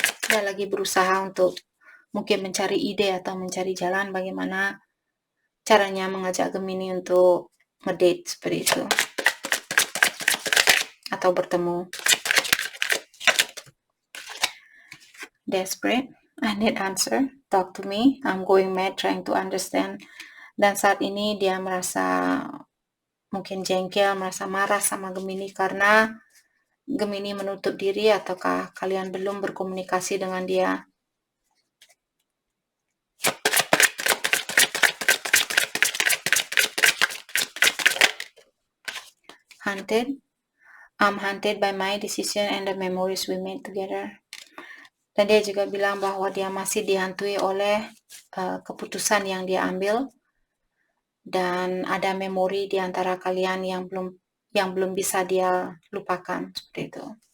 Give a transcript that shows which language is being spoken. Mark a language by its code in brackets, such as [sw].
[id] Dia lagi berusaha untuk mungkin mencari ide atau mencari jalan bagaimana caranya mengajak Gemini untuk ngedate seperti itu. Atau bertemu. [en] Desperate, I need answer, talk to me, I'm going mad trying to understand. [id] Dan saat ini dia merasa mungkin jengkel, merasa marah sama Gemini karena Gemini menutup diri ataukah kalian belum berkomunikasi dengan dia. [en] Hunted, I'm hunted by my decision and the memories we made together. [id] Dan dia juga bilang bahwa dia masih dihantui oleh keputusan yang dia ambil dan ada memori di antara kalian yang belum bisa dia lupakan seperti itu.